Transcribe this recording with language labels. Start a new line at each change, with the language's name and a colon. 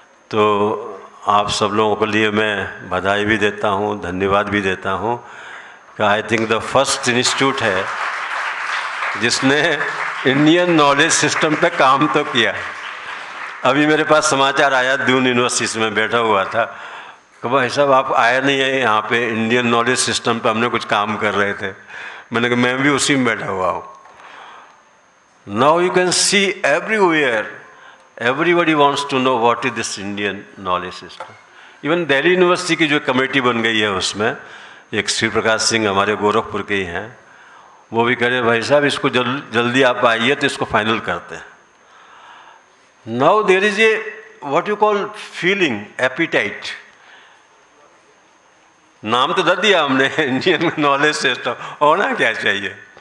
Hindi: तो आप सब लोगों के लिए मैं बधाई भी देता हूँ, धन्यवाद भी देता हूँ कि
English: I think the first institute
Hindi: है जिसने इंडियन नॉलेज सिस्टम पे काम तो किया. अभी मेरे पास समाचार आया, दून यूनिवर्सिटी से मैं बैठा हुआ था कि भाई साहब आप आए नहीं है यहाँ पे, इंडियन नॉलेज सिस्टम पे हमने कुछ काम कर रहे थे। मैंने कहा मैं भी उसी में बैठा हुआ हूँ।
English: Now you can see everywhere, everybody wants to know what is this Indian knowledge system.
Hindi: Even Delhi university की जो कमेटी बन गई है उसमें एक श्री प्रकाश सिंह हमारे गोरखपुर के ही हैं, वो भी कह रहे भाई साहब इसको जल्दी आप आइए तो इसको फाइनल करते हैं।
English: now there is a what you call feeling, appetite,
Hindi: नाम तो दे दिया हमने इंडियन नॉलेज सिस्टम, होना क्या चाहिए?